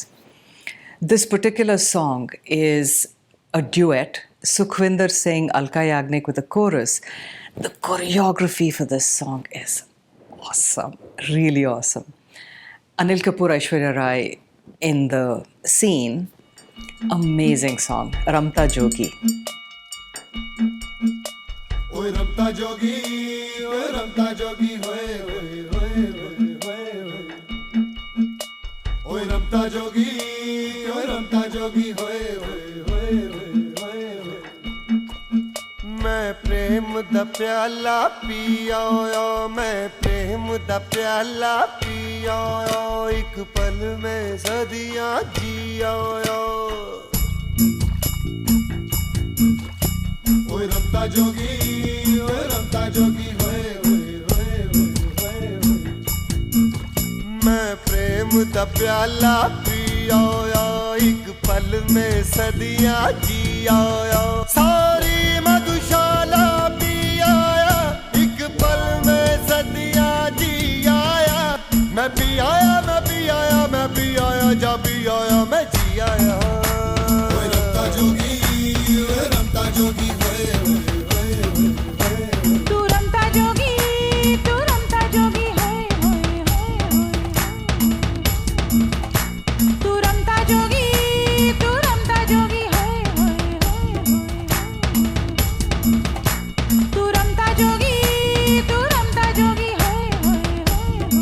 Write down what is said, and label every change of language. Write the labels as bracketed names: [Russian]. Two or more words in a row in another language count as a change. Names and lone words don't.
[English] This particular song is a duet, Sukhwinder Singh, Alka Yagnik with a chorus. The choreography for this song is awesome, really awesome. Anil Kapoor, Aishwarya Rai in the scene, amazing song, Ramta Jogi. [Hindi] ओए रमता जोगी, ओए रमता जोगी, hoye hoye hoye hoye hoye. ओए रमता जोगी, ओए रमता जोगी, hoye hoye hoye hoye hoye. मैं प्रेम दा प्याला पिया, मैं प्रेम दा प्याला पिया, एक पल में सदियां जिया. ओए रमता जोगी, ओए रमता जोगी, hoye hoye hoye hoye hoye. मैं प्रेम दा प्याला पिया, एक पल में सदियां जिया. सारी मधुशाला पिया, एक पल में सदियां जिया. मैं भी आया, मैं भी आया, मैं भी आया, जा भी आया, मैं जी आया. ओए रमता जोगी, ओए रमता जोगी, hoye hoye hoye hoye. तू रमता जोगी, तू रमता जोगी, होए होए होए होए. तू रमता जोगी, तू रमता जोगी, होए होए होए होए. तू रमता जोगी, तू रमता जोगी, होए होए होए होए.